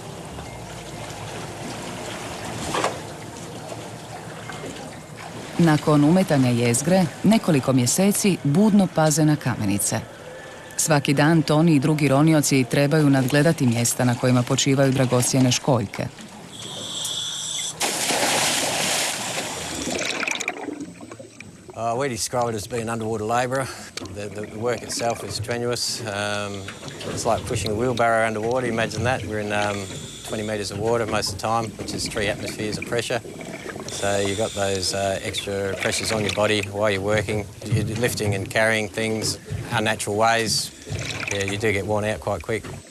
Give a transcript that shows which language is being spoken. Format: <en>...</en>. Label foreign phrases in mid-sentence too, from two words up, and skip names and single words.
<hr>Nakon umetanja jezgre, nekoliko mjeseci budno paze na kamenice. Svaki dan Toni i drugi ronioci trebaju nadgledati mjesta na kojima počivaju dragocjene školjke.</hr> <en>We describe it as being an underwater labourer. The work itself is strenuous. It's like pushing a wheelbarrow underwater. Imagine that. We're in 20 metres of water most of the time, which is 3 atmospheres of pressure. So you've got those extra pressures on your body while you're working. You're lifting and carrying things unnatural ways. Yeah, you do get worn out quite quick.</en>